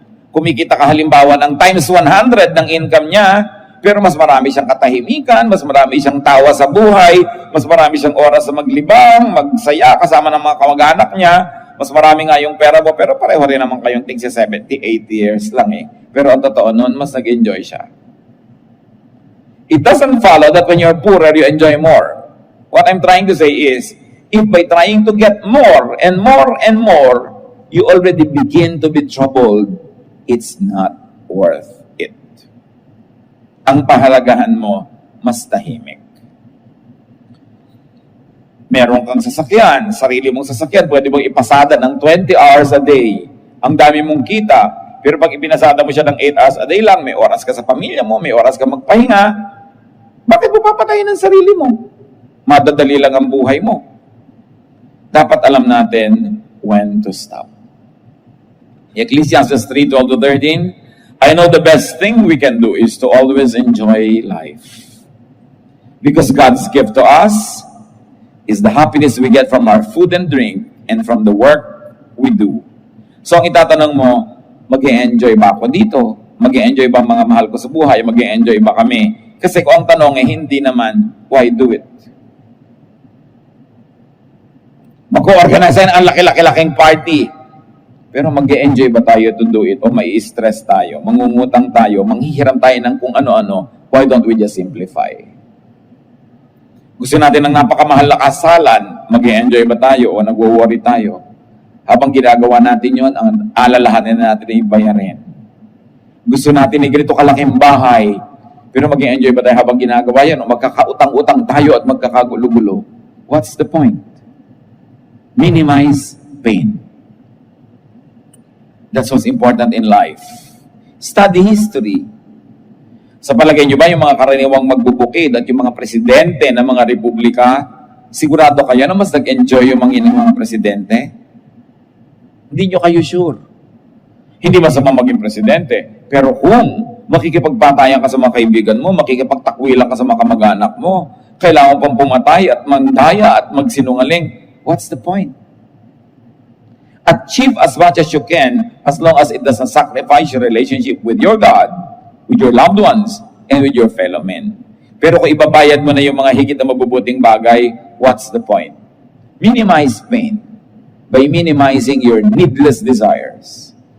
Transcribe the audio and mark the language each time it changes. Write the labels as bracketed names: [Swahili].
[Filipino] Kumikita ka halimbawa ng times 100 ng income niya, pero mas marami siyang katahimikan, mas marami siyang tawa sa buhay, mas marami siyang oras sa maglibang, magsaya kasama ng mga kamag-anak niya, mas marami nga yung pera mo, pero pareho rin naman kayong tingsi 70, 80 years lang eh. Pero ang totoo nun, mas nag-enjoy siya. [English] It doesn't follow that when you're poorer, you enjoy more. What I'm trying to say is, if by trying to get more and more and more, you already begin to be troubled, it's not worth it. [Filipino] Ang pahalagahan mo, mas tahimik. Meron kang sasakyan, sarili mong sasakyan, pwede mong ipasada ng 20 hours a day. Ang dami mong kita, pero pag ipinasada mo siya ng 8 hours a day lang, may oras ka sa pamilya mo, may oras ka magpahinga, bakit mo papatayin ang sarili mo? Madadali lang ang buhay mo. Dapat alam natin when to stop. [English] Ecclesiastes 3:12 to 13, I know the best thing we can do is to always enjoy life. Because God's gift to us is the happiness we get from our food and drink and from the work we do. [Filipino] So ang itatanong mo, mag-e-enjoy ba ako dito? Mag-e-enjoy ba mga mahal ko sa buhay? Mag-e-enjoy ba kami? Kasi kung ang tanong ay hindi naman, why do it? Mag-organize ang laki-laki-laking party. Pero mag-e-enjoy ba tayo to do it? O may stress tayo? Mangungutang tayo? Manghihiram tayo ng kung ano-ano? [English] Why don't we just simplify? [Filipino] Gusto natin ng napakamahal na kasalan, mag-e-enjoy ba tayo o nagwo-worry tayo? Habang ginagawa natin yon, ang alalahanin natin na ibayarin. Gusto natin ng ganito kalaking bahay, pero mag-e-enjoy ba tayo habang ginagawa yan o magkakautang-utang tayo at magkakagulo-gulo? What's the point? [English] Minimize pain. That's what's important in life. Study history. [Filipino] Sa palagay nyo ba yung mga karaniwang magbubukid at yung mga presidente ng mga republika, sigurado kayo na mas nag-enjoy yung mga presidente? Hindi nyo kayo sure. Hindi masama maging presidente. Pero kung makikipagpatayan ka sa mga kaibigan mo, makikipagtakwilan ka sa mga kamag-anak mo, kailangan pang pumatay at mandaya at magsinungaling, what's the point? [English] Achieve as much as you can as long as it doesn't sacrifice your relationship with your God, with your loved ones, and with your fellow men. [Filipino] Pero kung ibabayad mo na yung mga higit na mabubuting bagay, what's the point? [English] Minimize pain by minimizing your needless desires.